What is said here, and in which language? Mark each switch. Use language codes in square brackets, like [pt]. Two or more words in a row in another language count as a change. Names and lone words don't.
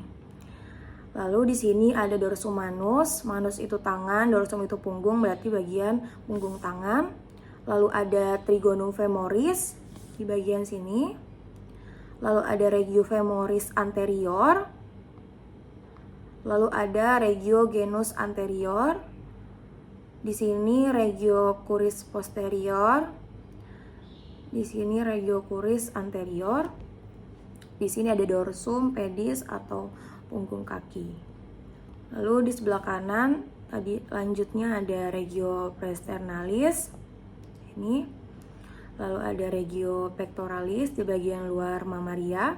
[id] Lalu di sini ada [la] dorsum manus [id] itu tangan, dorsum itu punggung, berarti bagian punggung tangan. Lalu ada [la] trigonum femoris [id] di bagian sini. Lalu ada [la] regio femoris anterior. [id] Lalu ada [la] regio genus anterior. [id] Di sini [la] regio curis posterior. [id] Di sini [la] regio curis anterior. [id] Di sini ada [la] dorsum pedis [id] atau punggung kaki. Lalu di sebelah kanan tadi lanjutnya ada [la] regio praesternalis [id] ini. Lalu ada [la] regio pectoralis [id] di bagian luar mammaria.